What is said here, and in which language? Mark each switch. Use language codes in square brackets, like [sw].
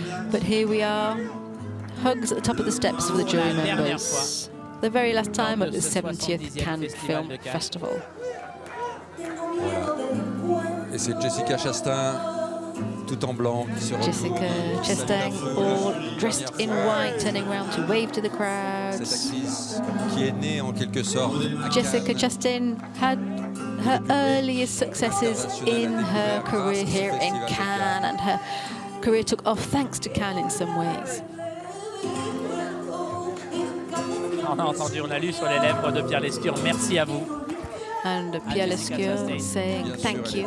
[en] But here we are, hugs at the top of the steps for the jury members. The very last time at the 70th Cannes Film Festival. [fr] Voilà. Et c'est Jessica Chastain, tout en blanc, qui se retrouve. [en] Jessica Chastain, all dressed in white, turning around to wave to the crowds. [fr] Cette actrice qui est née en quelque sorte à [en] Jessica [fr] Cannes. [en] Chastain had her earliest successes in her career here in Cannes, and her career took off thanks to Cannes in some ways. [fr] On a entendu, on a lu sur les lèvres de Pierre Lescure, merci à vous. [en] And Pierre Lescure saying thank you.